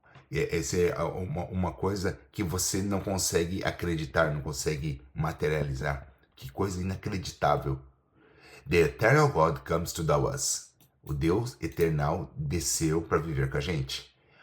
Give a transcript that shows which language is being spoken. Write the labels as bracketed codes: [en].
[pt] Essa é uma coisa que você não consegue acreditar, não consegue materializar. Que coisa inacreditável. [en] The eternal God comes to know us. [pt] O Deus eternal desceu para viver com a gente.